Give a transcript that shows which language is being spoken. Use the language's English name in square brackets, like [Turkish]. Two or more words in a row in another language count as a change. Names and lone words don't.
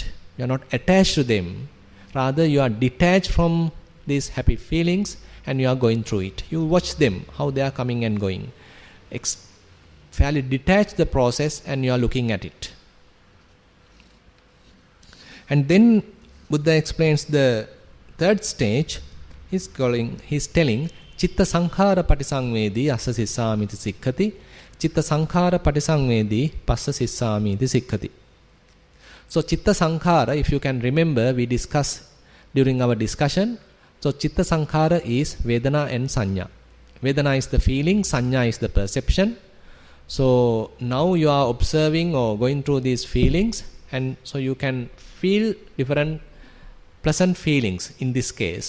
[English] You are not attached to them. Rather you are detached from these happy feelings and you are going through it. You watch them, how they are coming and going. Fairly detach the process and you are looking at it. And then Buddha explains the third stage. He's telling [Pali] Chitta Sankhara Patisangvedi Assa Sissamiti Sikkhati, Chitta Sankhara Patisangvedi Passa Sissamiti Sikkhati. [English] So [Pali] Chitta Sankhara, [English] if you can remember, we discussed during our discussion. So [Pali] Chitta Sankhara [English] is Vedana and Sanya. Vedana is the feeling, Sanya is the perception. So now you are observing or going through these feelings, and so you can feel different pleasant feelings in this case.